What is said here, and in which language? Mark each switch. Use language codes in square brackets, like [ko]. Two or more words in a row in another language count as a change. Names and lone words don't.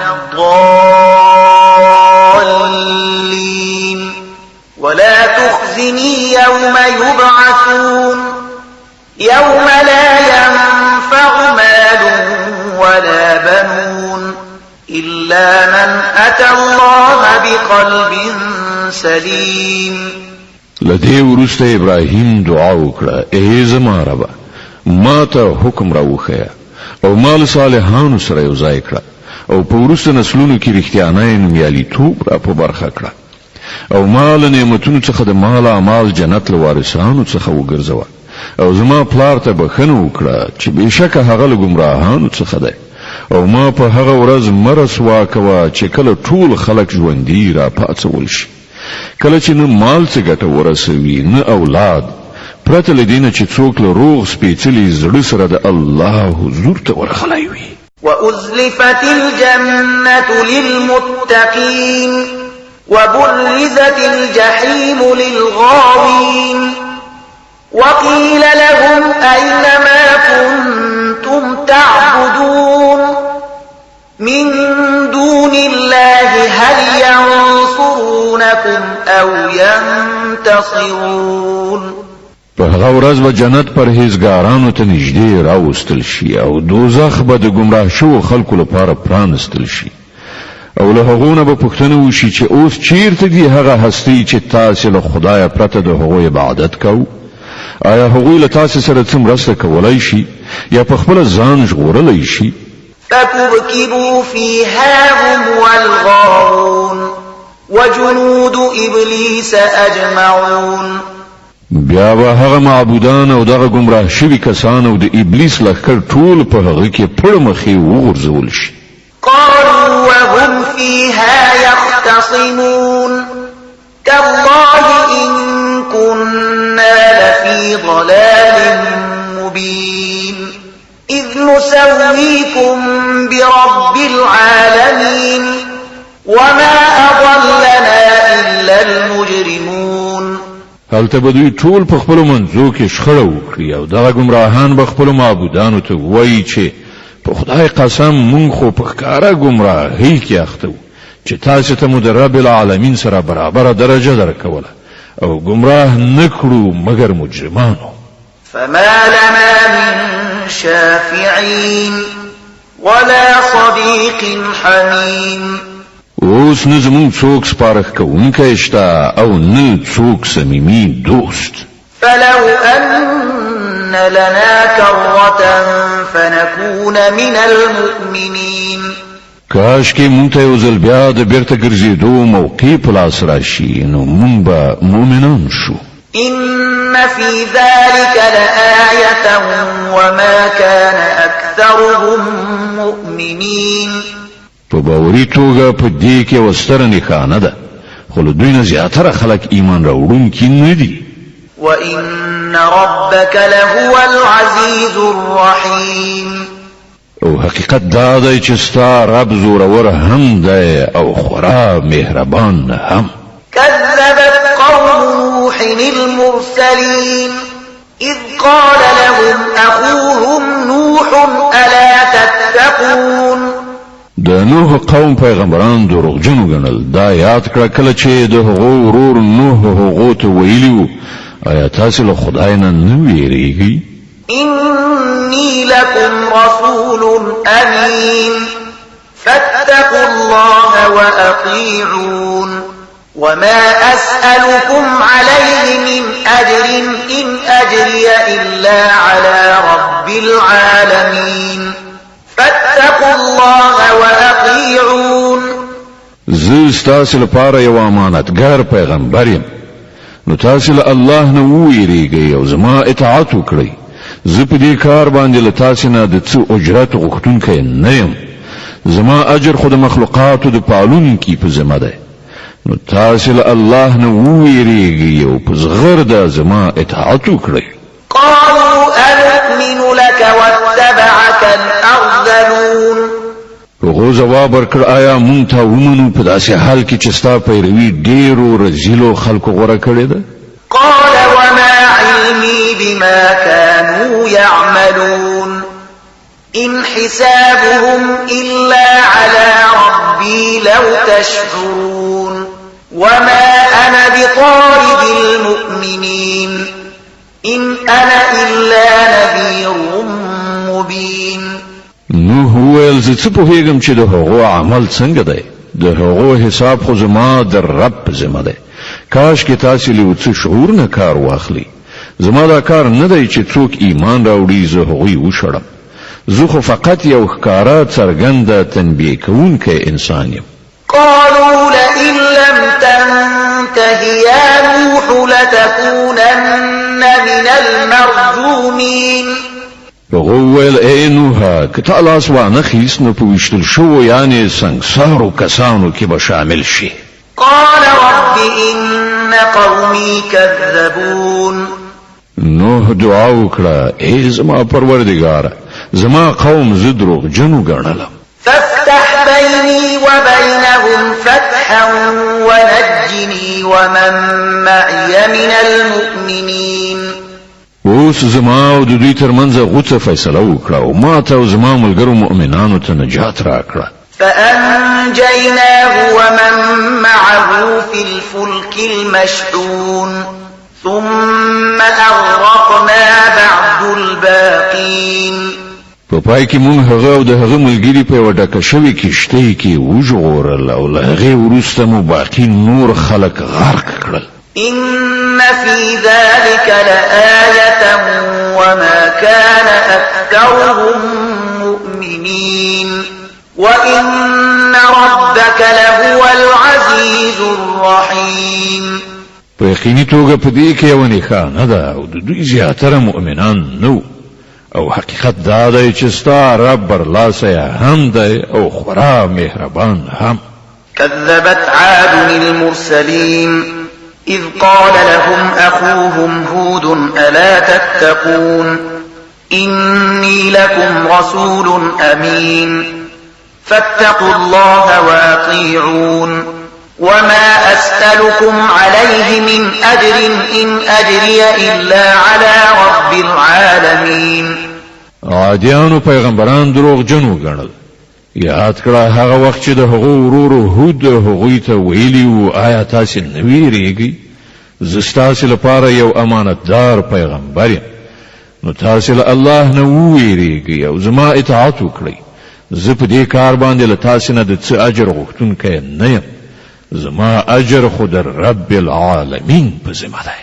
[ar] الضالين ولا تخزني يوم يبعثون يوم لا ينفع مال ولا بنون إلا من أتى الله بقلب سليم. [ps] لدې وروسته ابراهیم دعا وکړه ای زما ربه ما ته حکم راوښیه او مال صالحانو سره یو ځای کړه او په وروسته نسلونو کې رښتیانه نومیالیتوب را په برخه کړه او مال نعمتونو څخه د مال اعمال جنت له وارثانو څخه وګرځوه او زما پلار ته بخښنه وکړه چې بېشکه هغه له ګمراهانو څخه دی او ما په هغه ورځ مه رسوا کوه چې کله ټول خلک ژوندي را پاڅول شي کله چې نه مال څه ګټه ورسوي نه اولاد پرته له دې نه چې څوک له روغ سپېڅلي زړه سره د الله حضور ته ورغلی وي. [ar] وأزلفت الجنة للمتقين وبرزت الجحيم للغاوين وقيل لهم أين ما كنتم تعبدون من دون الله هل ينصرونكم أو ينتصرون. [ps] په هغه ورځ به جنت پرهیزګارانو ته نږدې راوستل شي او دوزخ به د ګمراه شوو خلکو لپاره پرانستل شي او له هغو نه به پوښتنه وشي چې اوس چیرته دي هغه هستي چې تاسې له خدایه پرته د هغوی عبادت کوو؟ آیا هغوی له تاسې سره څه مرسته کولی شي یا په خپله ځان ژغورلی شي؟ [ar] فكبكبوا فيها هم والغاوون وجنود إبليس أجمعون. [ps] بیا به هغه معبودان او دغه ګمراه شوي کسان او د ابلیس لښکر ټول په هغه کې پړمخې وغورځول شي. [ar] قالوا وهم فيها يختصمون تالله إن كنا لفي ضلال مبين إذ نسويكم برب العالمين وما أضلنا إلا المجرمون. [ps] هلته به دوی ټول په خپلو منځو کې شخړه وکړي او دغه ګمراهان به خپلو معبودانو ته وایي چې په خدای قسم مونږ خو په ښکاره ګمراهۍ کې اخته وو چې تاسو ته مو د [ar] رب العالمین [ps] سره برابره درجه درکوله او ګمراه نه کړو مګر مجرمانو. [ar] فما لنا من شافعين ولا صديق حميم. [ps] اوس نه زمون څوک سپارښ کوونکی شته او نه څوک صمیمي دوست. [ar] فلو أن لنا كرة فنكون من المؤمنين. [ps] کاش کې مونږ ته یو ځل بیا د بیرته ګرځېدو موقع په لاس راشي نو مونږ به مؤمنان شو. [ar] إن في ذلك لآية وما كان أكثرهم مؤمنين. [ps] په باوري توګه په دې کې یوه ستره نښانه ده خو له دوی نه زیاتره خلک ایمان راوړونکي نه دي. [ar] وإن ربك لهو العزيز الرحيم. [ps] او حقیقت دا دی چې ستا رب زورور هم دی او خورا مهربان هم. [ar] كذبت قوم نوح المرسلين إذ قال لهم أخوهم نوح ألا تتقون. [ps] د نوح قوم پیغمبران دروغجنو ګڼل دا یاد کړه کله چې د هغو ورور نوح هغو ته ویلي وو آیا تاسو له خدای نه نه ویریږئ؟ [ar] إني لكم رسول أمين فاتقوا الله وأطيعون وما أسألكم عليه من أجر إن أجري إلا على رب العالمين فاتقوا الله وأطيعون. [ps] زه ستاسو لپاره یو امانتګار پیغمبر یم نو تاسو له الله نه وویریږئ او زما اطاعت وکړئ. زه په دې کار باندې له تاسو نه د څه اجرت غوښتونکی نه یم. زما اجر خو د مخلوقاتو د پالونکي په ذمه دی نو تاسو له الله نه وویریږئ او په زغرده زما اطاعت وکړئ. [ar] قالوا أنؤمن لك واتبعك الأرذلون. [ps] هغو جواب ورکړ آیا مونږ ته ومنو په داسې حال کې چې ستا پیروي ډېرو رذیلو خلکو غوره کړې ده؟ [ar] قال وما علمي بما كانوا يعملون إن حسابهم إلا على ربي لو تشعرون وما أنا بطارد المؤمنين إن أنا إلا نذير مبين. [ps] نوح وویل زه څه پوهېږم چې د هغو عمل څنګه دی د هغو حساب خو زما د رب په ذمه دی. کاش کې تاسو له څه شعور نه کار واخلي. زما دا کار نه دی چې څوک ایمان راوړي زه هغوی وشړم. زه خو فقط یو ښکاره څرګنده تنبیه کوونکی انسان یم. [ar] قالوا لئن لم تنته يا نوح لتكونن من المرجومين. [ps] هغه ویل ای نوح که تا لاس وانخیست نو په ویشتل شوو یعنی سنګسارو کسانو کې به شامل شي. [ar] قال رب إن قومي كذبون. [ps] نوح دعا وکړه ای زما پروردګاره زما قوم زه دروغجنو ګڼلم. [ar] فافتح بيني وبينهم فتحا ونجني ومن معي من المؤمنين. [ps] اوس زما او د دوی ترمنځ غوڅه فیصله وکړه او ما ته او زما ملګرو مؤمنانو ته نجات راکړه. [ar] فأنجيناه ومن معه في الفلك المشحون ثم أغرقنا بعد الباقين. [ps] په پای کې مونږ هغه او د هغه ملګري په یوه ډکه شوې کښتۍ کې وژغورل او له هغې وروسته مو باقي نور خلک غرق کړل. [ar] إن في ذلك لآية وما كان أكثرهم مؤمنين وإن ربك لهو العزيز الرحيم. [ps] په یقیني توګه په دې کې یوه نښانه ده او د دوی زیاتره مؤمنان نه او حقیقت دا دی چې ستا رب برلاسی هم دی او خورا مهربان هم. [ar] كذبت عاد المرسلين إذ قال لهم أخوهم هود ألا تتقون إني لكم رسول أمين فاتقوا الله وأطيعون وما أسألكم عليه من أجر إن أجري إلا على رب العالمين. [ps] عادیانو پیغمبران دروغ جنو ګڼل. یاد کړه هغه وخت چې د هغو ورور هود هغوی ته ویلي وو آیا تاسې نه ویریږئ زه ستاسې لپاره یو امانتدار پیغمبر یم نو تاسې له الله نه وویریږئ او زما اطاعت وکړئ زه په دې کار باندې له تاسې نه د څه اجر غوښتونکی نه یم زما اجر خو د [ar] رب العالمین [ps] په ذمه دی.